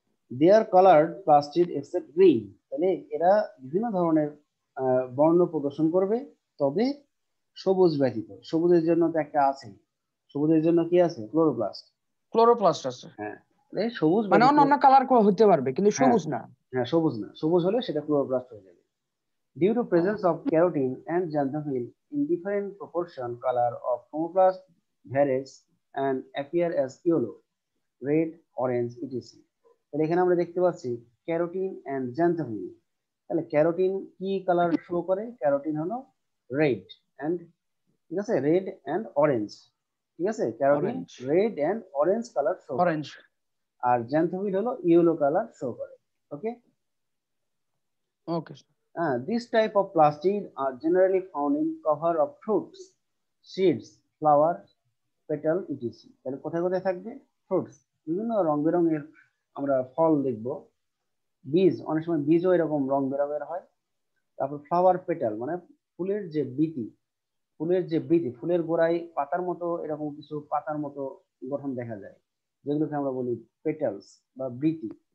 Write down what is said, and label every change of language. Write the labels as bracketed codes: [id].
[en] Their coloured plastid except green. [bn] তাহলে এরা বিভিন্ন ধরনের বর্ণ প্রদর্শন করবে, তবে সবুজ ব্যতীত। সবুজের জন্য তো একটা আছে, সবুজের জন্য কি আছে? ক্লোরোপ্লাস্ট। ক্লোরোপ্লাস্ট আছে। হ্যাঁ, তাহলে সবুজ মানে ব্যতীত। অন্য অন্য কালার হতে পারবে কিন্তু হ্যাঁ, সবুজ না। হ্যাঁ, সবুজ না, সবুজ হলে সেটা ক্লোরোপ্লাস্ট হয়ে যাবে। [en] Due to presence of carotene and xanthophyll in different proportion, color of chromoplast varies and appear as yellow, red, orange, etc. [bn] তাহলে এখানে আমরা দেখতে পাচ্ছি ক্যারোটিন এন্ড xanthophyll। তাহলে ক্যারোটিন কি কালার শো করে? ক্যারোটিন হলো রেড এন্ড, ঠিক আছে, রেড এন্ড অরেঞ্জ। ঠিক আছে, carotene orange. Red and orange colour show করে, অরেঞ্জ। আর xanthophyll হলো ইয়েলো কালার শো করে। ওকে, ওকে। [en] This type of plastid are generally found in cover of fruits, seeds, flowers, petal, etc. [bn] তাহলে কোথায় কোথায় থাকবে? ফ্রুটস, বিভিন্ন রং বেরঙের আমরা ফল দেখব। বীজ, অনেক সময় বীজও এরকম রং বেরঙের হয়। তারপর ফ্লাওয়ার পেটাল, মানে ফুলের যে বীতি, ফুলের গোড়ায় পাতার মতো এরকম কিছু পাতার মতো গঠন দেখা যায়, যেগুলোকে আমরা বলি পেটালস বা বৃতি।